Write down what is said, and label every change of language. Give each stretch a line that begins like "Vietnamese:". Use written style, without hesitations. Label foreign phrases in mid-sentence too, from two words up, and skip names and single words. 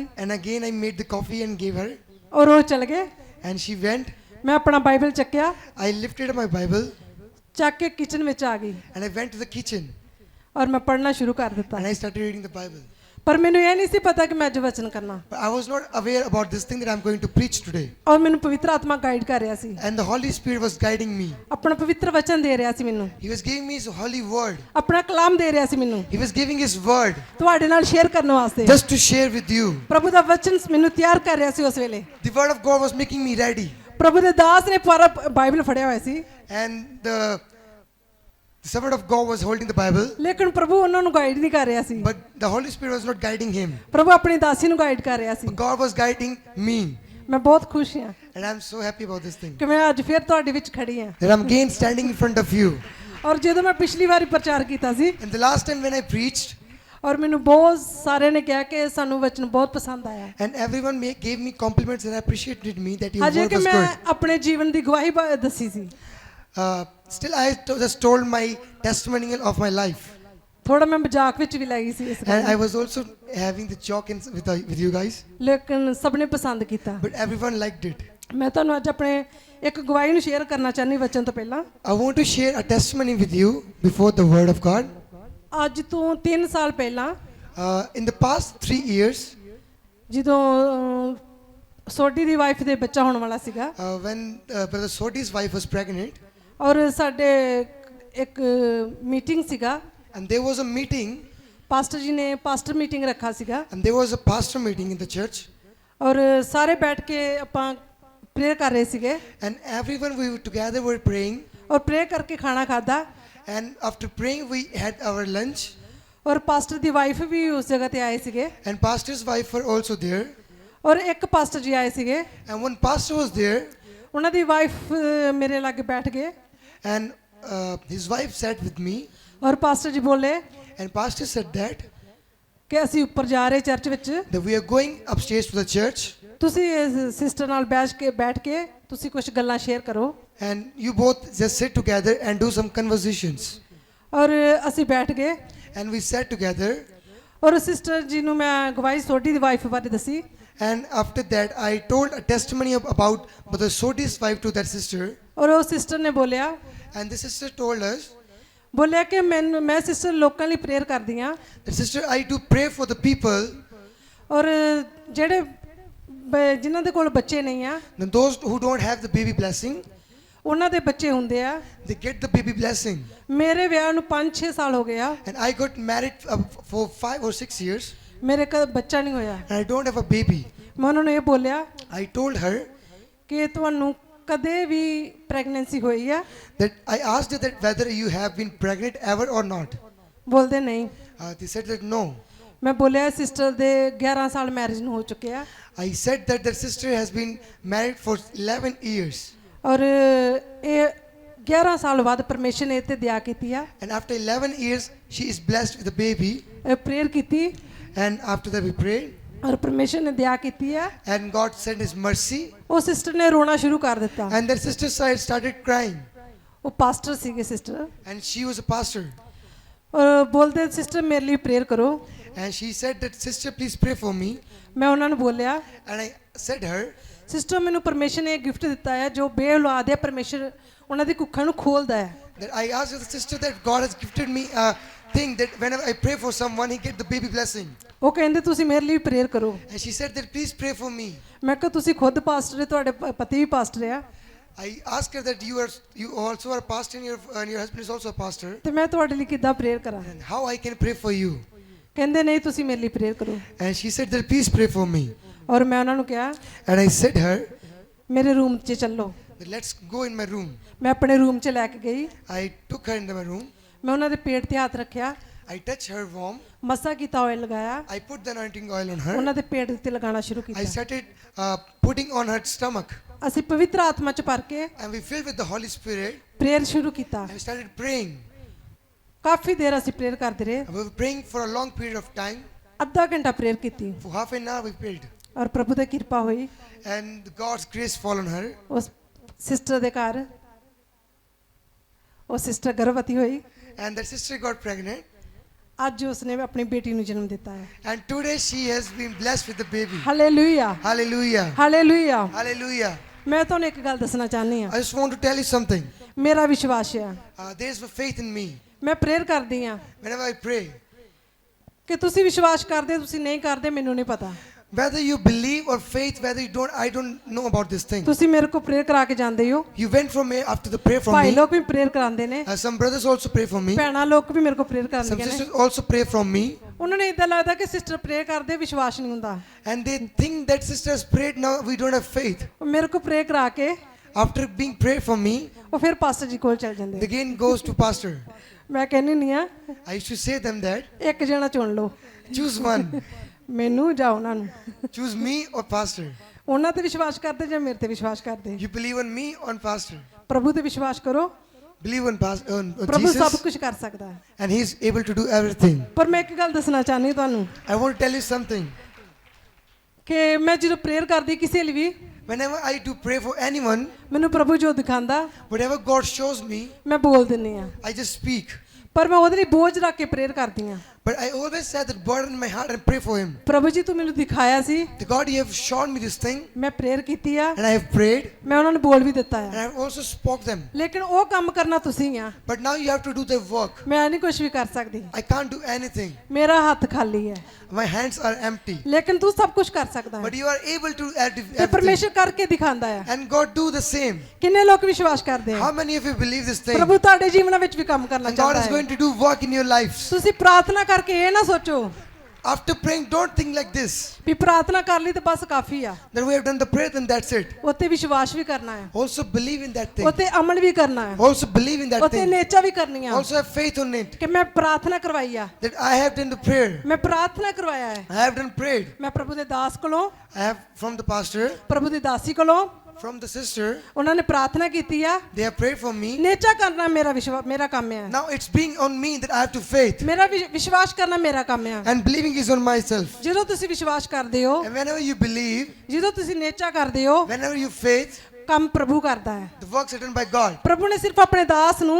English: And again I made the coffee and gave her.
Punjabi: ਔਰ ਉਹ ਚਲ ਗਏ।
English: And she went.
Punjabi: ਮੈਂ ਆਪਣਾ ਬਾਈਬਲ ਚੱਕਿਆ,
English: I lifted my Bible
Punjabi: ਚੱਕ ਕੇ ਕਿਚਨ ਵਿੱਚ ਆ ਗਈ
English: and I went to the kitchen
Punjabi: ਔਰ ਮੈਂ ਪੜ੍ਹਨਾ ਸ਼ੁਰੂ ਕਰ ਦਿੱਤਾ।
English: and I started reading the Bible.
Punjabi: ਪਰ ਮੈਨੂੰ ਇਹ ਨਹੀਂ ਸੀ ਪਤਾ ਕਿ ਮੈਂ ਅੱਜ ਵਚਨ ਕਰਨਾ।
English: But I was not aware about this thing that I'm going to preach today.
Punjabi: ਔਰ ਮੈਨੂੰ ਪਵਿੱਤਰ ਆਤਮਾ ਗਾਈਡ ਕਰ ਰਿਹਾ ਸੀ,
English: And the Holy Spirit was guiding me.
Punjabi: ਆਪਣਾ ਪਵਿੱਤਰ ਵਚਨ ਦੇ ਰਿਹਾ ਸੀ ਮੈਨੂੰ,
English: He was giving me His holy word.
Punjabi: ਆਪਣਾ ਕਲਾਮ ਦੇ ਰਿਹਾ ਸੀ ਮੈਨੂੰ
English: He was giving His word
Punjabi: ਤੁਹਾਡੇ ਨਾਲ ਸ਼ੇਅਰ ਕਰਨ ਵਾਸਤੇ।
English: just to share with you.
Punjabi: ਪ੍ਰਭੂ ਦਾ ਵਚਨ ਮੈਨੂੰ ਤਿਆਰ ਕਰ ਰਿਹਾ ਸੀ ਉਸ ਵੇਲੇ।
English: The word of God was making me ready.
Punjabi: ਪ੍ਰਭੂ ਦੇ ਦਾਸ ਨੇ ਪੂਰਾ ਬਾਈਬਲ ਫੜਿਆ ਹੋਇਆ ਸੀ,
English: And the servant of God was holding the Bible.
Punjabi: ਲੇਕਿਨ ਪ੍ਰਭੂ ਉਹਨਾਂ ਨੂੰ ਗਾਈਡ ਨਹੀਂ ਕਰ ਰਿਹਾ ਸੀ।
English: But the Holy Spirit was not guiding him.
Punjabi: ਪ੍ਰਭੂ ਆਪਣੀ ਦਾਸੀ ਨੂੰ ਗਾਈਡ ਕਰ ਰਿਹਾ ਸੀ।
English: But God was guiding me.
Punjabi: ਮੈਂ ਬਹੁਤ ਖੁਸ਼ ਹਾਂ
English: And I'm so happy about this thing.
Punjabi: ਕਿ ਮੈਂ ਅੱਜ ਫਿਰ ਤੁਹਾਡੇ ਵਿੱਚ ਖੜੀ ਹਾਂ।
English: That I'm again standing in front of you.
Punjabi: ਔਰ ਜਦੋਂ ਮੈਂ ਪਿਛਲੀ ਵਾਰੀ ਪ੍ਰਚਾਰ ਕੀਤਾ ਸੀ
English: And the last time when I preached,
Punjabi: ਔਰ ਮੈਨੂੰ ਬਹੁਤ ਸਾਰਿਆਂ ਨੇ ਕਿਹਾ ਕਿ ਸਾਨੂੰ ਵਚਨ ਬਹੁਤ ਪਸੰਦ ਆਇਆ।
English: and everyone gave me compliments and appreciated me that your
Punjabi: ਅਜੇ
English: word
Punjabi: ਕਿ
English: was
Punjabi: ਮੈਂ
English: good.
Punjabi: ਆਪਣੇ ਜੀਵਨ ਦੀ ਗਵਾਹੀ ਦੱਸੀ ਸੀ
English: Still I just told my testimonial of my life.
Punjabi: ਥੋੜਾ ਮੈਂ ਮਜ਼ਾਕ ਵਿੱਚ ਵੀ ਲੈ ਗਈ ਸੀ ਇਸ ਗੱਲ
English: And I was also having the joke with you guys,
Punjabi: ਲੇਕਿਨ ਸਭ ਨੇ ਪਸੰਦ ਕੀਤਾ
English: but everyone liked it.
Punjabi: ਮੈਂ ਤੁਹਾਨੂੰ ਅੱਜ ਆਪਣੇ ਇੱਕ ਗਵਾਹੀ ਨੂੰ ਸ਼ੇਅਰ ਕਰਨਾ ਚਾਹੁੰਦੀ ਵਚਨ ਤੋਂ ਪਹਿਲਾਂ
English: I want to share a testimony with you before the word of God.
Punjabi: ਅੱਜ ਤੋਂ 3 ਸਾਲ ਪਹਿਲਾਂ
English: In the past 3 years,
Punjabi: ਜਦੋਂ ਸੋਢੀ ਦੀ ਵਾਈਫ ਦੇ ਬੱਚਾ ਹੋਣ ਵਾਲਾ ਸੀਗਾ
English: when Brother Sodi's wife was pregnant,
Punjabi: ਔਰ ਸਾਡੇ ਇੱਕ ਮੀਟਿੰਗ ਸੀਗਾ
English: and there was a meeting,
Punjabi: ਪਾਸਟਰ ਜੀ ਨੇ
English: pastor meeting
Punjabi: ਰੱਖਾ ਸੀਗਾ
English: and there was a pastor meeting in the church,
Punjabi: ਔਰ ਸਾਰੇ ਬੈਠ ਕੇ ਆਪਾਂ ਪ੍ਰੇਅਰ ਕਰ ਰਹੇ ਸੀਗੇ
English: and everyone we were together were praying,
Punjabi: ਔਰ ਪ੍ਰੇਅਰ ਕਰਕੇ ਖਾਣਾ ਖਾਦਾ
English: and after praying we had our lunch,
Punjabi: ਔਰ ਪਾਸਟਰ ਦੀ ਵਾਈਫ ਵੀ ਉਸ ਜਗ੍ਹਾ ਤੇ ਆਏ ਸੀਗੇ
English: and pastor's wife were also there,
Punjabi: ਔਰ ਇੱਕ ਪਾਸਟਰ ਜੀ ਆਏ ਸੀਗੇ
English: and one pastor was there,
Punjabi: ਉਹਨਾਂ ਦੀ ਵਾਈਫ ਮੇਰੇ ਲਾਗੇ ਬੈਠ ਗਏ
English: and his wife sat with me,
Punjabi: ਔਰ ਪਾਸਟਰ ਜੀ ਬੋਲੇ
English: and pastor said that
Punjabi: ਕਿ ਅਸੀਂ ਉੱਪਰ ਜਾ ਰਹੇ ਚਰਚ ਵਿੱਚ
English: we are going upstairs to the church,
Punjabi: ਤੁਸੀਂ ਸਿਸਟਰ ਨਾਲ ਬੈਠ ਕੇ ਤੁਸੀਂ ਕੁਝ ਗੱਲਾਂ ਸ਼ੇਅਰ ਕਰੋ
English: and you both just sit together and do some conversations.
Punjabi: ਔਰ ਅਸੀਂ ਬੈਠ ਗਏ
English: And we sat together,
Punjabi: ਔਰ ਸਿਸਟਰ ਜੀ ਨੂੰ ਮੈਂ ਗਵਾਹੀ ਸੋਢੀ ਦੀ ਵਾਈਫ ਬਾਰੇ ਦੱਸੀ
English: and after that I told a testimony about Brother Sodi's wife to that sister,
Punjabi: ਔਰ ਉਹ ਸਿਸਟਰ ਨੇ ਬੋਲਿਆ
English: and the sister told us
Punjabi: ਬੋਲਿਆ ਕਿ ਮੈਂ ਸਿਸਟਰ ਲੋਕਾਂ ਲਈ ਪ੍ਰੇਅਰ ਕਰਦੀ ਹਾਂ
English: that sister, I do pray for the people,
Punjabi: ਔਰ ਜਿਹੜੇ ਜਿਨ੍ਹਾਂ ਦੇ ਕੋਲ ਬੱਚੇ ਨਹੀਂ ਆ
English: and those who don't have the baby blessing,
Punjabi: ਉਹਨਾਂ ਦੇ ਬੱਚੇ ਹੁੰਦੇ ਆ
English: they get the baby blessing.
Punjabi: ਮੇਰੇ ਵਿਆਹ ਨੂੰ 5-6 ਸਾਲ ਹੋ ਗਏ ਆ
English: And I got married for 5 or 6 years,
Punjabi: ਮੇਰੇ ਕੋਲ ਬੱਚਾ ਨਹੀਂ ਹੋਇਆ
English: and I don't have a baby.
Punjabi: ਮੈਂ ਉਹਨਾਂ ਨੂੰ ਇਹ ਬੋਲਿਆ
English: I told her
Punjabi: ਕਿ ਤੁਹਾਨੂੰ ਕਦੇ ਵੀ ਪ੍ਰੈਗਨੈਂਸੀ ਹੋਈ ਆ
English: that I asked her that whether you have been pregnant ever or not.
Punjabi: ਬੋਲਦੇ ਨਹੀਂ
English: They said that no.
Punjabi: ਮੈਂ ਬੋਲਿਆ ਸਿਸਟਰ ਦੇ 11 ਸਾਲ ਮੈਰਿਜ ਨੂੰ ਹੋ ਚੁੱਕੇ ਆ
English: I said that their sister has been married for 11 years.
Punjabi: ਔਰ ਇਹ 11 ਸਾਲ ਬਾਅਦ ਪਰਮੇਸ਼ਰ ਨੇ ਇਹ ਤੇ ਦਇਆ ਕੀਤੀ ਆ
English: And after 11 years, she is blessed with a baby.
Punjabi: ਪ੍ਰੇਅਰ ਕੀਤੀ
English: And after that we prayed.
Punjabi: ਔਰ ਪਰਮੇਸ਼ਰ ਨੇ ਦਇਆ ਕੀਤੀ ਆ
English: And God sent His mercy.
Punjabi: ਉਹ ਸਿਸਟਰ ਨੇ ਰੋਣਾ ਸ਼ੁਰੂ ਕਰ ਦਿੱਤਾ
English: And their sister side started crying.
Punjabi: ਉਹ ਪਾਸਟਰ ਸੀਗੇ ਸਿਸਟਰ
English: And she was a pastor.
Punjabi: ਔਰ ਬੋਲਦੇ ਸਿਸਟਰ ਮੇਰੇ ਲਈ ਪ੍ਰੇਅਰ ਕਰੋ
English: And she said that, sister, please pray for me.
Punjabi: ਮੈਂ ਉਹਨਾਂ ਨੂੰ ਬੋਲਿਆ
English: And I said her
Punjabi: ਸਿਸਟਰ ਮੈਨੂੰ ਪਰਮੇਸ਼ਰ ਨੇ ਇਹ ਗਿਫਟ ਦਿੱਤਾ ਹੈ ਜੋ ਬੇਔਲਾਦ ਹੈ ਪਰਮੇਸ਼ਰ ਉਹਨਾਂ ਦੀ ਕੁੱਖਾਂ ਨੂੰ ਖੋਲਦਾ ਹੈ
English: that I asked the sister that God has gifted me a thing that whenever I pray for someone, He get the baby blessing.
Punjabi: ਉਹ ਕਹਿੰਦੇ ਤੁਸੀਂ ਮੇਰੇ ਲਈ ਪ੍ਰੇਅਰ ਕਰੋ
English: And she said that please pray for me.
Punjabi: ਮੈਂ ਕਿਹਾ ਤੁਸੀਂ ਖੁਦ ਪਾਸਟਰ ਹੈ ਤੁਹਾਡੇ ਪਤੀ ਵੀ ਪਾਸਟਰ ਆ
English: I asked her that you also are a pastor and your husband is also a pastor.
Punjabi: ਤੇ ਮੈਂ ਤੁਹਾਡੇ ਲਈ ਕਿੱਦਾਂ ਪ੍ਰੇਅਰ ਕਰਾਂ
English: And how I can pray for you?
Punjabi: ਕਹਿੰਦੇ ਨਹੀਂ ਤੁਸੀਂ ਮੇਰੇ ਲਈ ਪ੍ਰੇਅਰ ਕਰੋ
English: And she said that please pray for me.
Punjabi: ਔਰ ਮੈਂ ਉਹਨਾਂ ਨੂੰ ਕਿਹਾ
English: And I said her
Punjabi: ਮੇਰੇ ਰੂਮ 'ਚ ਚੱਲੋ
English: that let's go in my room.
Punjabi: ਮੈਂ ਆਪਣੇ ਰੂਮ 'ਚ ਲੈ ਕੇ ਗਈ
English: I took her into my room.
Punjabi: ਮੈਂ ਉਹਨਾਂ ਦੇ ਪੇਟ ਤੇ ਹੱਥ ਰੱਖਿਆ
English: I touched her womb.
Punjabi: ਮਸਾ ਕੀਤਾ ਆਇਲ ਲਗਾਇਆ
English: I put the anointing oil on her.
Punjabi: ਉਹਨਾਂ ਦੇ ਪੇਟ ਉੱਤੇ ਲਗਾਉਣਾ ਸ਼ੁਰੂ
English: I
Punjabi: ਕੀਤਾ
English: started putting on her stomach.
Punjabi: ਅਸੀਂ ਪਵਿੱਤਰ ਆਤਮਾ 'ਚ ਭਰ ਕੇ
English: And we filled with the Holy Spirit.
Punjabi: ਪ੍ਰੇਅਰ ਸ਼ੁਰੂ ਕੀਤਾ
English: And we started praying.
Punjabi: ਕਾਫੀ ਦੇਰ ਅਸੀਂ ਪ੍ਰੇਅਰ ਕਰਦੇ ਰਹੇ
English: And we were praying for a long period of time.
Punjabi: ਅੱਧਾ ਘੰਟਾ ਪ੍ਰੇਅਰ ਕੀਤੀ
English: For half an hour we prayed.
Punjabi: ਔਰ ਪ੍ਰਭੂ ਦੀ ਕਿਰਪਾ ਹੋਈ
English: And God's grace fall on her.
Punjabi: ਉਸ ਸਿਸਟਰ ਦੇ ਘਰ ਉਹ ਸਿਸਟਰ ਗਰਭਵਤੀ ਹੋਈ
English: And that sister got pregnant.
Punjabi: ਅੱਜ ਉਸਨੇ ਆਪਣੀ ਬੇਟੀ ਨੂੰ ਜਨਮ ਦਿੱਤਾ ਹੈ
English: And today she has been blessed with the baby.
Punjabi: ਹਾਲੇਲੂਇਆ
English: Hallelujah.
Punjabi: ਹਾਲੇਲੂਇਆ
English: Hallelujah.
Punjabi: ਮੈਂ ਤੁਹਾਨੂੰ ਇੱਕ ਗੱਲ ਦੱਸਣਾ ਚਾਹਨੀ ਆ
English: I just want to tell you something.
Punjabi: ਮੇਰਾ ਵਿਸ਼ਵਾਸ ਹੈ
English: There's faith in me.
Punjabi: ਮੈਂ ਪ੍ਰੇਅਰ ਕਰਦੀ ਆ
English: Whenever I pray,
Punjabi: ਕਿ ਤੁਸੀਂ ਵਿਸ਼ਵਾਸ ਕਰਦੇ ਤੁਸੀਂ ਨਹੀਂ ਕਰਦੇ ਮੈਨੂੰ ਨਹੀਂ ਪਤਾ
English: whether you believe or faith, whether you don't, I don't know about this thing.
Punjabi: ਤੁਸੀਂ ਮੇਰੇ ਕੋਲ ਪ੍ਰੇਅਰ ਕਰਾ ਕੇ ਜਾਂਦੇ ਹੋ
English: You went from me after the prayer from
Punjabi: ਭਾਈ
English: me.
Punjabi: ਲੋਕ ਵੀ ਪ੍ਰੇਅਰ ਕਰਾਉਂਦੇ ਨੇ
English: Some brothers also pray for me.
Punjabi: ਭੈਣਾਂ ਲੋਕ ਵੀ ਮੇਰੇ ਕੋਲ ਪ੍ਰੇਅਰ
English: Some
Punjabi: ਕਰਾਉਂਦੀਆਂ ਨੇ
English: sisters also pray from me.
Punjabi: ਉਹਨਾਂ ਨੂੰ ਇਦਾਂ ਲੱਗਦਾ ਕਿ ਸਿਸਟਰ ਪ੍ਰੇਅਰ ਕਰਦੇ ਵਿਸ਼ਵਾਸ ਨਹੀਂ ਹੁੰਦਾ
English: And they think that sisters prayed, now we don't have faith.
Punjabi: ਉਹ ਮੇਰੇ ਕੋਲ ਪ੍ਰੇਅਰ ਕਰਾ ਕੇ
English: After being prayed for me,
Punjabi: ਉਹ ਫਿਰ ਪਾਸਟਰ ਜੀ ਕੋਲ ਚਲ ਜਾਂਦੇ
English: they again goes to pastor.
Punjabi: ਮੈਂ ਕਹਿੰਦੀ ਨਹੀਂ ਆ
English: I used to say them that,
Punjabi: ਇੱਕ ਜਣਾ ਚੁਣ ਲਓ
English: choose one.
Punjabi: ਮੈਨੂੰ ਜਾਂ ਉਹਨਾਂ ਨੂੰ
English: Choose me or pastor.
Punjabi: ਉਹਨਾਂ ਤੇ ਵਿਸ਼ਵਾਸ ਕਰਦੇ ਜਾਂ ਮੇਰੇ ਤੇ ਵਿਸ਼ਵਾਸ ਕਰਦੇ
English: You believe on me or on pastor?
Punjabi: ਪ੍ਰਭੂ ਤੇ ਵਿਸ਼ਵਾਸ ਕਰੋ
English: Believe on
Punjabi: ਪ੍ਰਭੂ ਸਭ
English: Jesus,
Punjabi: ਕੁਝ ਕਰ ਸਕਦਾ ਹੈ
English: and He's able to do everything.
Punjabi: ਪਰ ਮੈਂ ਇੱਕ ਗੱਲ ਦੱਸਣਾ ਚਾਹਨੀ ਤੁਹਾਨੂੰ
English: I want to tell you something.
Punjabi: ਕਿ ਮੈਂ ਜਦੋਂ ਪ੍ਰੇਅਰ ਕਰਦੀ ਕਿਸੇ ਲਈ ਵੀ
English: Whenever I do pray for anyone,
Punjabi: ਮੈਨੂੰ ਪ੍ਰਭੂ ਜੋ ਦਿਖਾਉਂਦਾ
English: whatever God shows me,
Punjabi: ਮੈਂ ਬੋਲ ਦਿੰਨੀ ਆ
English: I just speak.
Punjabi: ਪਰ ਮੈਂ ਉਹਦੇ ਲਈ ਬੋਝ ਰੱਖ ਕੇ ਪ੍ਰੇਅਰ ਕਰਦੀ ਹਾਂ।
English: But I always set that burden in my heart and pray for him.
Punjabi: ਪ੍ਰਭੂ ਜੀ ਤੂੰ ਮੈਨੂੰ ਦਿਖਾਇਆ ਸੀ,
English: The God, you have shown me this thing,
Punjabi: ਮੈਂ ਪ੍ਰੇਅਰ ਕੀਤੀ ਆ,
English: and I have prayed,
Punjabi: ਮੈਂ ਉਹਨਾਂ ਨੂੰ ਬੋਲ ਵੀ ਦਿੱਤਾ
English: and
Punjabi: ਆ,
English: I have also spoke them.
Punjabi: ਲੇਕਿਨ ਉਹ ਕੰਮ ਕਰਨਾ ਤੁਸੀਂ ਆ,
English: But now you have to do the work.
Punjabi: ਮੈਂ ਨਹੀਂ ਕੁਝ ਵੀ ਕਰ ਸਕਦੀ,
English: I can't do anything.
Punjabi: ਮੇਰਾ ਹੱਥ ਖਾਲੀ ਹੈ,
English: My hands are empty.
Punjabi: ਲੇਕਿਨ ਤੂੰ ਸਭ ਕੁਝ ਕਰ ਸਕਦਾ
English: But
Punjabi: ਹੈ
English: you are able to add
Punjabi: ਤੇ
English: everything.
Punjabi: ਪਰਮੇਸ਼ਰ ਕਰਕੇ ਦਿਖਾਉਂਦਾ ਹੈ।
English: And God do the same.
Punjabi: ਕਿੰਨੇ ਲੋਕ ਵਿਸ਼ਵਾਸ ਕਰਦੇ ਆ
English: How many of you believe this thing?
Punjabi: ਪ੍ਰਭੂ ਤੁਹਾਡੇ ਜੀਵਨਾਂ ਵਿੱਚ ਵੀ ਕੰਮ ਕਰਨਾ
English: And God
Punjabi: ਚਾਹੁੰਦਾ
English: is
Punjabi: ਹੈ।
English: going to do work in your lives.
Punjabi: ਤੁਸੀਂ ਪ੍ਰਾਰਥਨਾ ਕਰਕੇ ਇਹ ਨਾ ਸੋਚੋ
English: After praying, don't think like this.
Punjabi: ਵੀ ਪ੍ਰਾਰਥਨਾ ਕਰ ਲਈ ਤੇ ਬਸ ਕਾਫੀ ਆ,
English: That we have done the prayer, then that's it.
Punjabi: ਉੱਤੇ ਵਿਸ਼ਵਾਸ ਵੀ ਕਰਨਾ ਹੈ,
English: Also believe in that thing.
Punjabi: ਉੱਤੇ ਅਮਲ ਵੀ ਕਰਨਾ ਹੈ,
English: Also believe in that
Punjabi: ਉੱਤੇ
English: thing.
Punjabi: ਨੇਚਾ ਵੀ ਕਰਨੀ ਆ
English: Also have faith on it.
Punjabi: ਕਿ ਮੈਂ ਪ੍ਰਾਰਥਨਾ ਕਰਵਾਈ ਆ,
English: That I have done the prayer.
Punjabi: ਮੈਂ ਪ੍ਰਾਰਥਨਾ ਕਰਵਾਇਆ ਹੈ,
English: I have done prayed.
Punjabi: ਮੈਂ ਪ੍ਰਭੂ ਦੇ ਦਾਸ ਕੋਲੋਂ,
English: I have from the pastor,
Punjabi: ਪ੍ਰਭੂ ਦੀ ਦਾਸੀ ਕੋਲੋਂ
English: from the sister.
Punjabi: ਉਹਨਾਂ ਨੇ ਪ੍ਰਾਰਥਨਾ ਕੀਤੀ ਆ।
English: They have prayed for me.
Punjabi: ਨੇਚਾ ਕਰਨਾ ਮੇਰਾ ਕੰਮ ਹੈ,
English: Now it's being on me that I have to faith.
Punjabi: ਮੇਰਾ ਵਿਸ਼ਵਾਸ ਕਰਨਾ ਮੇਰਾ ਕੰਮ ਹੈ।
English: And believing is on myself.
Punjabi: ਜਦੋਂ ਤੁਸੀਂ ਵਿਸ਼ਵਾਸ ਕਰਦੇ ਹੋ,
English: And whenever you believe,
Punjabi: ਜਦੋਂ ਤੁਸੀਂ ਨੇਚਾ ਕਰਦੇ ਹੋ,
English: whenever you faith,
Punjabi: ਕੰਮ ਪ੍ਰਭੂ ਕਰਦਾ ਹੈ।
English: the works are done by God.
Punjabi: ਪ੍ਰਭੂ ਨੇ ਸਿਰਫ ਆਪਣੇ ਦਾਸ ਨੂੰ,